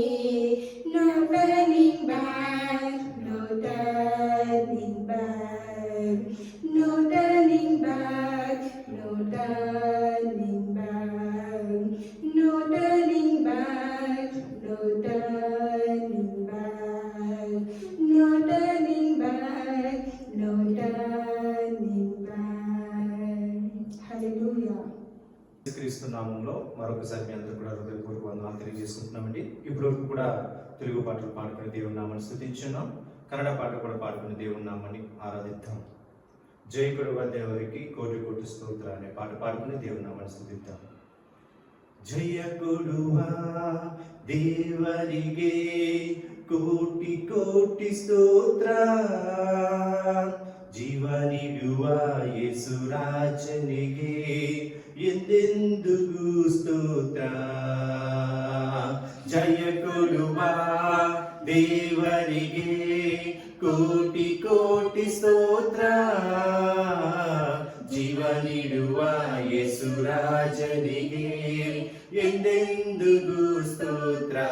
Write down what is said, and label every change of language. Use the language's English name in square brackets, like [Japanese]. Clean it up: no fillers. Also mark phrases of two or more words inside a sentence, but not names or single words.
[English] No turning back, no turning back, no turning back, no turning back, no turning back, no turning back, no turning back, no turning back. Hallelujah. [Telugu] క్రీస్తు నామంలో మరొకసారి మీ అందరూ కూడా హృదయపూర్వక వందనాలు తెలియజేసుకుంటున్నామండి. ఇప్పుడు కూడా తెలుగు పాటలు పాడుకుని దేవుని నామాన్ని స్తుతించున్నాం. కన్నడ పాట కూడా పాడుకుని దేవుని నామాన్ని ఆరాధిద్దాం. [Kannada] ಜೈ ಕೊಡುವ ದೇವರಿಗೆ ಕೋಟಿ ಕೋಟಿ ಸ್ತೋತ್ರ [Telugu] అనే పాట పాడుకుని దేవుని నామాన్ని స్తుతిద్దాం. [Kannada] ಜಯ ಕೊಡುವ ದೇವರಿಗೆ ಕೋಟಿ ಕೋಟಿ ಸ್ತೋತ್ರ, ಜೀವ ನೀಡುವ ಯೇಸುರಾಜನಿಗೆ ಎಂದೆಂದಿಗೂ ಸ್ತೋತ್ರ. ಜಯ ಕೊಡುವ ದೇವರಿಗೆ ಕೋಟಿ ಕೋಟಿ ಸ್ತೋತ್ರ, ಜೀವ ನೀಡುವ ಯೇಸುರಾಜನಿಗೆ ಎಂದೆಂದಿಗೂ ಸ್ತೋತ್ರ.